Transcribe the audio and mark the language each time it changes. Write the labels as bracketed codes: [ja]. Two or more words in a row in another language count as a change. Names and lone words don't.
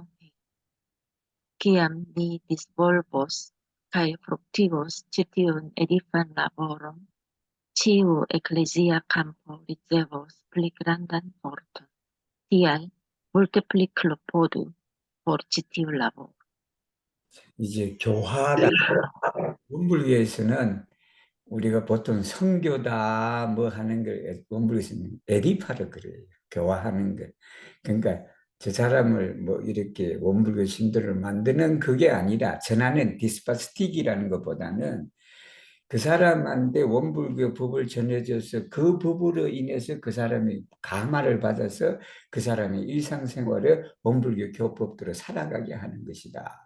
[eo] Kiam ni disvolvos kaj fruktigos ĉi tiun edifan laboron, ĉiu eklezia kampo ricevos pli grandan forton. Tial multe pli klopodu por ĉi tiu laboro. [ko] 이제 교화다. 원불교에서는 우리가 보통 선교다 뭐 하는 걸 원불교에서는 에디파를 그래요. 교화하는 걸. 그러니까 저 사람을 뭐 이렇게 원불교 신도를 만드는 그게 아니라 전하는 디스파스틱이라는 것보다는 그 사람한테 원불교 법을 전해줘서 그 법으로 인해서 그 사람이 감화를 받아서 그 사람의 일상생활을 원불교 교법대로 살아가게 하는 것이다.